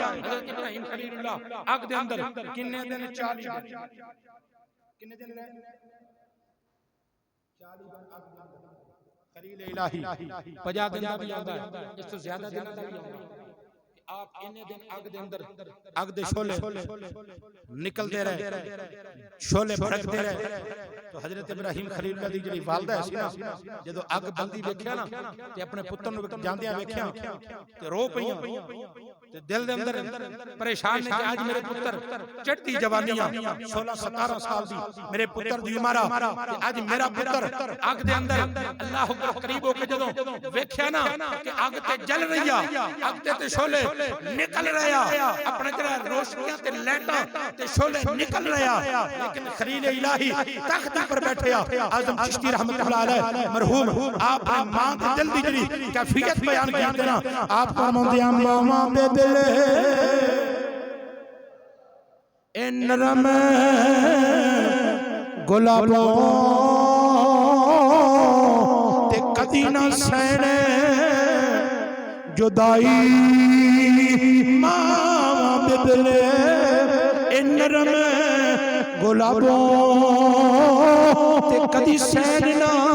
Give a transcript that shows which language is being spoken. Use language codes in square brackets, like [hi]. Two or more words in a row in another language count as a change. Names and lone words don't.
[pa] حضرت ابراہیم خلیل اللہ آگ دے اندر کنے دن 40 دن، کنے دن رہے 40 دن آگ دے اندر، خلیل الہی 50 دن دا بھی آندا ہے، اس تو زیادہ دن دا بھی آندا ہے۔ آپ انہیں دن آگ دے اندر آگ دے شولے نکل دے رہے، شولے بھڑک دے رہے، تو حضرت ابراہیم خلیل اللہ دی جڑی والدہ ہے نا، جدو آگ بندی ویکھیا نا تے اپنے پتر نو جاندیاں ویکھیا تے رو پئیاں تے دل دے اندر پریشان نے کہ آج میرے پتر چڑھتی جوانیاں 16-17 سال دی میرے پتر دی عمر تے آج میرا پتر آگ دے اندر [ar] اللہ اکبر [pa] قریب ہو کے جدوں ویکھیا نا کہ آگ تے جل رہی ہے، آگ تے شولے نکل رہے ہیں، اپنے جڑا روشنیاں تے لائٹاں تے شولے نکل رہے ہیں، لیکن خلیل الہی تخت پر بیٹھے ہیں۔ اعظم چشتی [ar] رحمۃ اللہ علیہ [pa] مرحوم آپ نے ماں کے دل دی جڑی کیفیت بیان کی دینا، آپ فرماندے ہیں ماں دے دل اے نرم گلابوں تے کدی نہ سہنے جدائی، ماں دے دل اے نرم گلابوں تے کدی سہنا